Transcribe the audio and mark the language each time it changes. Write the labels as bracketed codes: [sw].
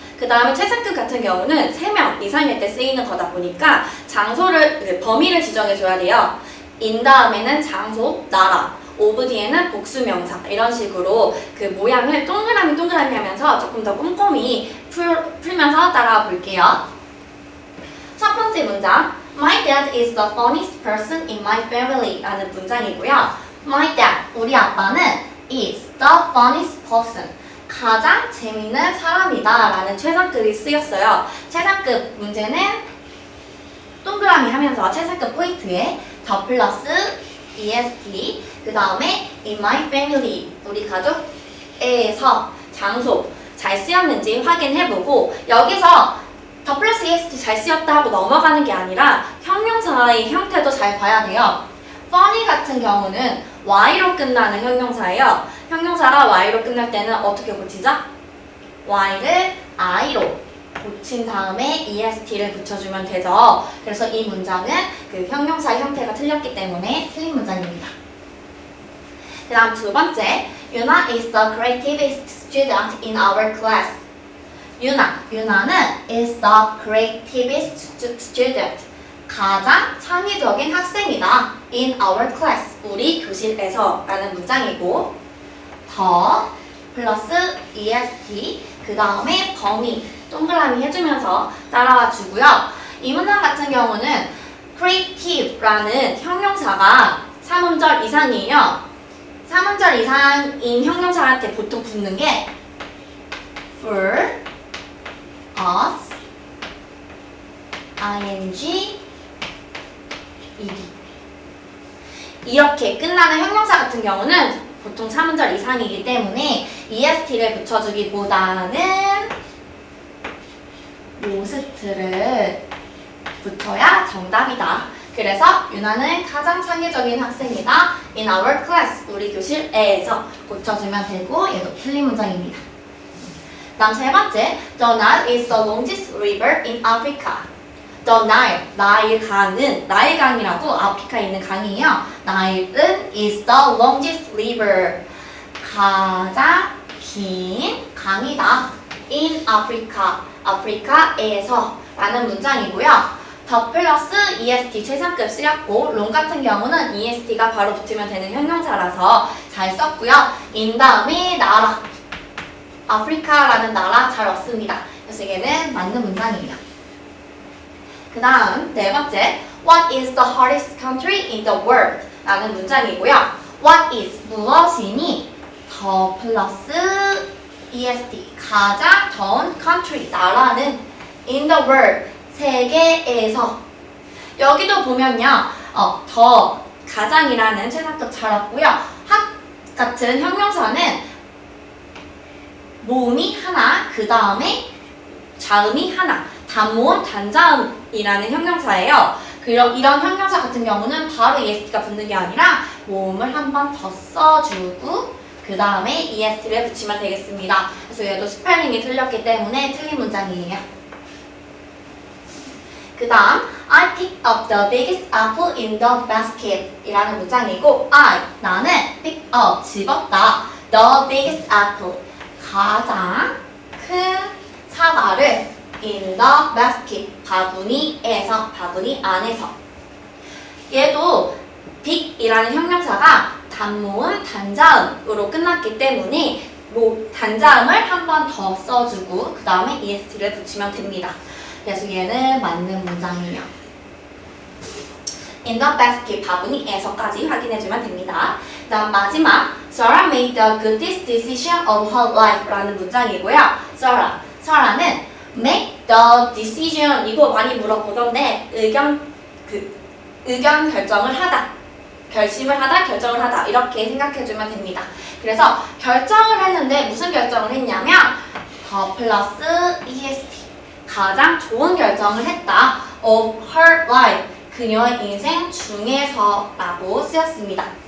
[ko] 그 다음에 최상급 같은 경우는 3명 이상일 때 쓰이는 거다 보니까 장소를, 범위를 지정해줘야 돼요. in 다음에는 장소, 나라, of 뒤에는 복수명사, 이런 식으로 그 모양을 동그라미 하면서 조금 더 꼼꼼히 풀면서 따라와 볼게요. [en] 첫 번째 문장, My dad is the funniest person in my family [ko] 라는 문장이고요. [en] My dad, [ko] 우리 아빠는 [en] is the funniest person, [ko] 가장 재밌는 사람이다 라는 최상급이 쓰였어요. 최상급 문제는 동그라미 하면서 최상급 포인트에 더 플러스 est, 그 다음에 in my family, 우리 가족에서 장소 잘 쓰였는지 확인해보고 여기서 더 플러스 est 잘 쓰였다 하고 넘어가는 게 아니라 형용사의 형태도 잘 봐야 돼요. funny 같은 경우는 y로 끝나는 형용사예요. 형용사가 y로 끝날 때는 어떻게 고치죠? y를 i로 고친 다음에 est를 붙여주면 되죠. 그래서 이 문장은 그 형용사의 형태가 틀렸기 때문에 틀린 문장입니다. 그 다음 두 번째, [en] Yuna is the creativest student in our class. [ko] 유나는 [en] is the creativest student, [ko] 가장 창의적인 학생이다 [en] in our class, [ko] 우리 교실에서 라는 문장이고 더 플러스 est, 그 다음에 범위 동그라미 해주면서 따라와 주고요. 이 문장 같은 경우는 creative라는 형용사가 3음절 이상이에요. 3음절 이상인 형용사한테 보통 붙는 게 for, us, ing, ed. 이렇게 끝나는 형용사 같은 경우는 보통 3음절 이상이기 때문에 est를 붙여주기보다는 most를 붙여야 정답이다. 그래서 유나는 가장 창의적인 학생이다 [en] in our class, [ko] 우리 교실에서 고쳐주면 되고 얘도 틀린 문장입니다. 다음 세 번째, [en] The Nile is the longest river in Africa. [ko] The Nile, 나일 강이라고 아프리카에 있는 강이에요. [en] Nile은 is the longest river, [ko] 가장 긴 강이다 [en] in Africa, [ko] 아프리카에서 라는 문장이고요. 더 플러스 est 최상급 쓰였고 long 같은 경우는 est가 바로 붙으면 되는 형용사라서 잘 썼고요. in 다음에 나라, 아프리카라는 나라 잘 왔습니다. 그래서 얘는 맞는 문장이에요. 그 다음 네 번째, [en] What is the hottest country in the world? [ko] 라는 문장이고요. [en] What is [ko] 무엇이니? 더 플러스 est, 가장 더운 country, 나라는 [en] in the world, [ko] 세계에서. 여기도 보면요, 더, 가장이라는 최상급 잘 왔고요. hot 같은 형용사는 모음이 하나, 그 다음에 자음이 하나, 단모음, 단자음이라는 형용사예요. 이런 형용사 같은 경우는 바로 est가 붙는 게 아니라 모음을 한 번 더 써주고 그 다음에 est를 붙이면 되겠습니다. 그래서 얘도 스펠링이 틀렸기 때문에 틀린 문장이에요. 그 다음 [en] I pick up the biggest apple in the basket [ko] 이라는 문장이고 나는 [en] pick up, [ko] 집었다 [en] the biggest apple, [ko] 가장 큰 사과를 [en] in the basket, [ko] 바구니에서, 바구니 안에서. 얘도 big이라는 형용사가 단모음, 단자음으로 끝났기 때문에 단자음을 한 번 더 써주고 그 다음에 est를 붙이면 됩니다. 그래서 얘는 맞는 문장이에요. [en] In the basket, [ko] 바구니에서까지 확인해주면 됩니다. 그 다음 마지막 [en] Sarah made the greatest decision of her life [ko] 라는 문장이고요. Sarah는 [en] make the decision, [ko] 이거 많이 물어보던데 의견 결정을 하다, 결심을 하다, 결정을 하다 이렇게 생각해주면 됩니다. 그래서 결정을 했는데 무슨 결정을 했냐면 더 플러스 est, 가장 좋은 결정을 했다 [en] of her life, [ko] 그녀의 인생 중에서 라고 쓰였습니다.